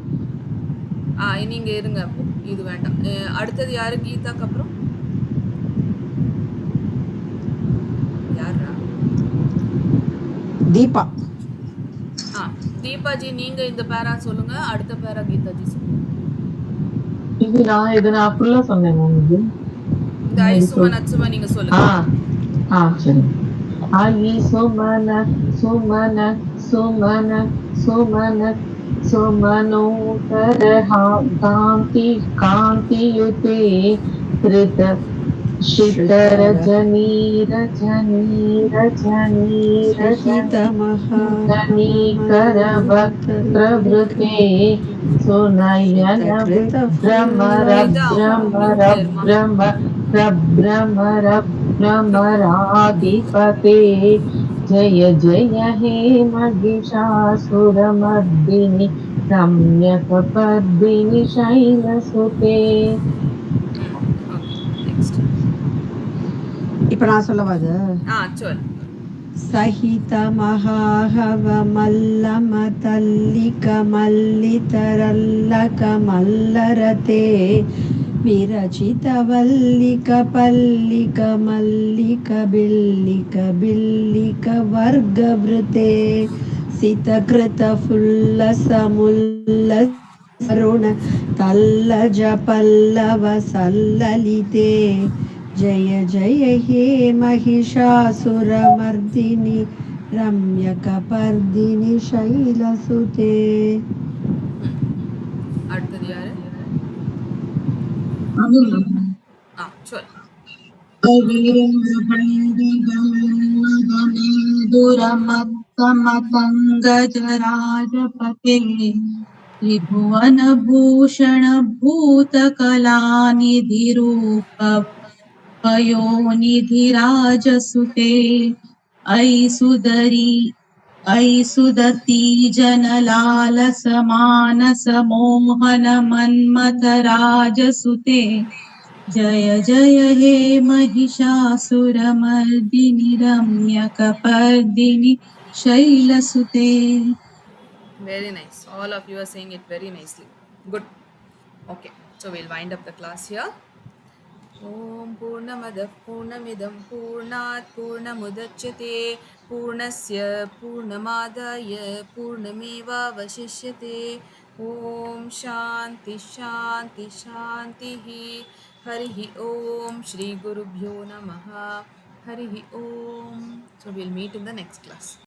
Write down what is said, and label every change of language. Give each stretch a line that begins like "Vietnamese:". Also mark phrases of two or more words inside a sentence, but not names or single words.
Tamil: நீங்க இருங்க அப்போ இது வேண்டாம் அடுத்தது யாரு கீதாக்கு அப்புறம் யாரா தீபா தீபாஜி நீங்க இந்த பேரா சொல்லுங்க அடுத்த பேரா கீதாஜி சொல்லுங்க இது நான் ஃபுல்லா சொன்னேன் மேம். இந்த ஐசும நச்சுமா நீங்க சொல்லுங்க சரி.
Sanskrit: आई सुमन सुमन सुमन सुमन सुमनोहर कांति कांतियुते कृत शितर रजनी रजनी रजनी रजनी कर वक्त्रवृते सुनयन भ्रमर भ्रमर भ्रमर भ्रमराधिपते जय जय हे महिषासुरमर्दिनि रम्यकपर्दिनि शैलसुते
Tamil: இப்ப நான் சொல்லவா அது சொல்
Sanskrit: सहित महाहव मल्लम तल्लिक मल्लितरल्लक मल्लरते विरचित वल्लिक पल्लिक मल्लिक बिल्लिक बिल्लिक वर्गवृते सितकृत फुल्लसमुल्ल सरुण तल्लज पल्लव सल्ललिते जय जय हे महिषासुरमर्दिनि रम्यकपर्दिनि शैलसुते
Tamil: அடுத்தது யாரு சொல்
Sanskrit: दुरमत्तमतङ्गजराजपते त्रिभुवनभूषण भूतकलानिधिरूप पयोनिधिराजसुते ऐ सुदती जनलालसमानसमोहन मन्मथराजसुते जय जय हे महिषासुरमर्दिनि रम्यकपर्दिनि शैलसुते
English: very nice all of you are saying it very nicely good okay so we'll wind up the class here
Sanskrit: ॐ पूर्णमदः पूर्णमिदं पूर्णात् पूर्णमुदच्यते पूर्णस्य पूर्णमादाय पूर्णमेवावशिष्यते ॐ शान्ति शान्ति शान्तिः हरिः ॐ श्रीगुरुभ्यो नमः हरिः ॐ
English: so we'll meet in the next class